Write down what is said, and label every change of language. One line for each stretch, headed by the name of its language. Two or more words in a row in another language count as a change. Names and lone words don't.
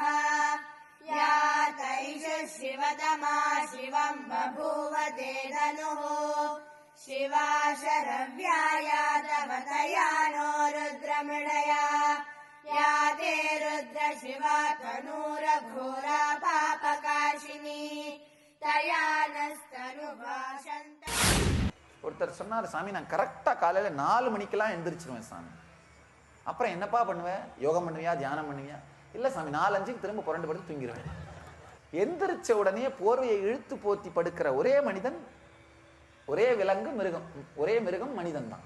Sanskrit: या तैष शिवतमा शिवं बभूव ते धनुः शिवा शरव्याया तव तया नो रुद्रमृडया। या ते रुद्र शिवा तनूरघोरा पापकाशिनी तया नस्तनुभाषन्त।
Tamil: ஒருத்தர் சொன்னார், சாமி நான் கரெக்டா காலையில 4 மணிக்கெல்லாம் எந்திரிச்சிருவேன் சாமி. அப்புறம் என்னப்பா பண்ணுவேன்? யோகம் பண்ணுவியா, தியானம் பண்ணுவியா? இல்ல சாமி, 4-5க்கு திரும்ப புரண்டு படுத்து தூங்கிடுவேன். எந்திரிச்ச உடனே போர்வையை இழுத்து போத்தி படுக்கிற ஒரே மனிதன், ஒரே விலங்கு மிருகம், ஒரே மிருகம் மனிதன் தான்.